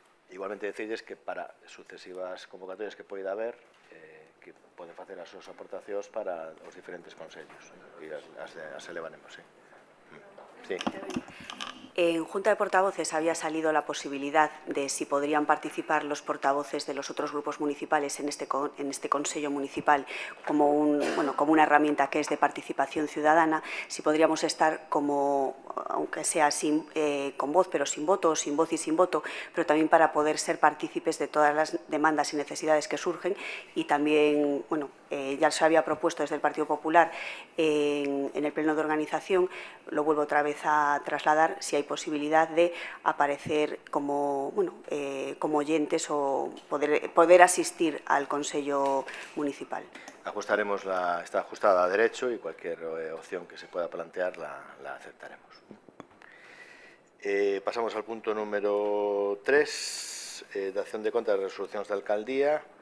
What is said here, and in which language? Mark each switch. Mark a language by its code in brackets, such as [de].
[gl] Igualmente decirles que para sucesivas convocatorias que poida haber, que poden facer as súas aportacións para os diferentes consellos e as elevaremos, sí. Sí. [es] En Junta de Portavoces había salido la posibilidad de si podrían participar los portavoces de los otros grupos municipales en este Consello Municipal como una herramienta que es de participación ciudadana, si podríamos estar como, aunque sea con voz, pero sin voto, o sin voz y sin voto, pero también para poder ser partícipes de todas las demandas y necesidades que surgen y también, ya se había propuesto desde el Partido Popular en el pleno de organización, lo vuelvo otra vez a trasladar, si hay posibilidad de aparecer como oyentes o poder asistir al Consello Municipal. Ajustaremos está ajustada a derecho y cualquier opción que se pueda plantear la aceptaremos. [gl] Pasamos al punto número 3, de acción de contas de resolucións da alcaldía.